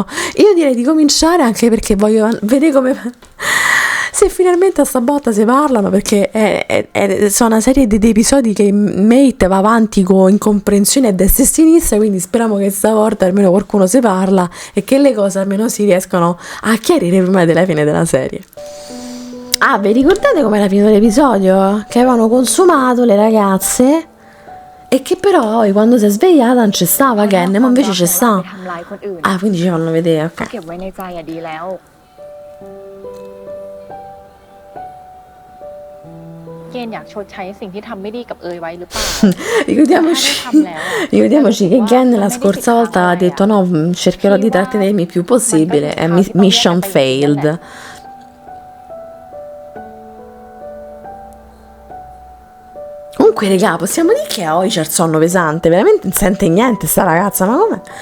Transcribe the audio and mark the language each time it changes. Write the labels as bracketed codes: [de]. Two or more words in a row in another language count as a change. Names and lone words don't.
[it] Io direi di cominciare, anche perché voglio vedere come se finalmente a sta botta si parlano, perché sono una serie di episodi che Mate va avanti con incomprensione a destra e a sinistra, quindi speriamo che stavolta almeno qualcuno si parla e che le cose almeno si riescano a chiarire prima della fine della serie. Ah, vi ricordate com'era finito l'episodio? Che avevano consumato le ragazze e che però poi quando si è svegliata non c'è stava Ken, ma invece c'è sta. Ah, quindi ci fanno vedere, ok. [th] เก็บไว้ในใจอะดีแล้วเกณฑ์อยากชดใช้สิ่งที่ทำไม่ดีกับเอยไว้หรือเปล่า [it] Ricordiamoci che Gen la scorsa volta ha detto no, cercherò di trattenermi il più possibile, è [en] mission failed. [it] Comunque, raga, possiamo dire che oggi c'è il sonno pesante, veramente non sente niente sta ragazza, ma come?